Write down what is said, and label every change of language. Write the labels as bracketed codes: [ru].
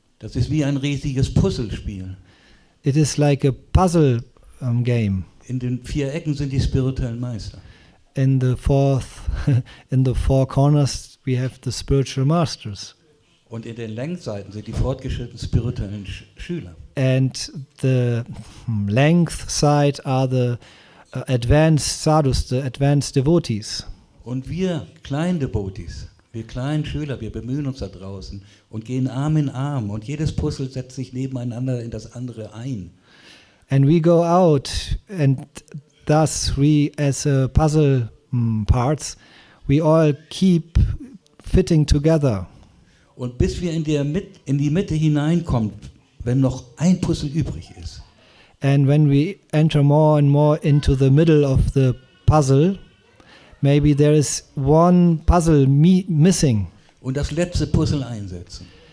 [de] Das ist wie ein riesiges Puzzlespiel. [en] It is like a puzzle game. [de] In den 4 Ecken sind die spirituellen Meister. [en] In the 4 corners we have the spiritual masters. [de] Und in den Längsseiten sind die fortgeschrittenen spirituellen Schüler. [en] And the length side are the advanced sadhus, the advanced devotees. [de] Und wir kleinen Devotees, wir kleinen Schüler, wir bemühen uns da draußen und gehen Arm in Arm und jedes Puzzle setzt sich nebeneinander in das andere ein. [en] And we go out and thus we as a puzzle parts, we all keep fitting together. [de] Und bis wir in die Mitte hineinkommen, wenn noch ein Puzzle übrig ist, [en] And when we enter more and more into the middle of the puzzle, maybe there is one puzzle missing. [de] und das letzte Puzzle einsetzen,